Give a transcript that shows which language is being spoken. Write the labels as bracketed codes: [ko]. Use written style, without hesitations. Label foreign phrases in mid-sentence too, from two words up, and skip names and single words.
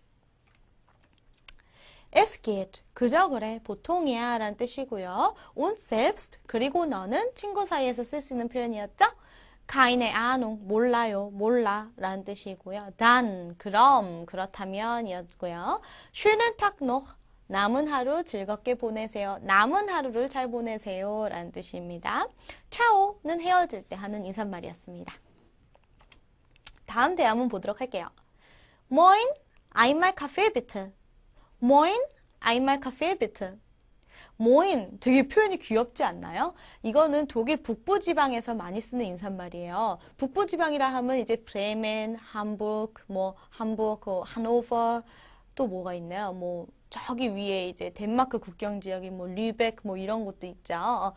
[de] Es geht, [ko] 그저 그래, 보통이야 라는 뜻이고요. [de] Und selbst, [ko] 그리고 너는 친구 사이에서 쓸 수 있는 표현이었죠. [de] Keine Ahnung, [ko] 몰라요, 몰라 라는 뜻이고요. Dann, 그럼, 그렇다면 이었고요. [de] Schönen Tag noch, [ko] 남은 하루 즐겁게 보내세요. 남은 하루를 잘 보내세요. 라는 뜻입니다. 차오는 헤어질 때 하는 인사말이었습니다. 다음 대화 한번 보도록 할게요. [de] Moin, einmal Kaffee bitte. Moin, einmal Kaffee bitte. [ko] 모인 되게 표현이 귀엽지 않나요? 이거는 독일 북부지방에서 많이 쓰는 인사말이에요. 북부지방이라 하면 이제 브레멘, 함부르크, 하노버 또 뭐가 있나요? 뭐 저기 위에 이제 덴마크 국경 지역인 뭐 류벡 뭐 이런 곳도 있죠.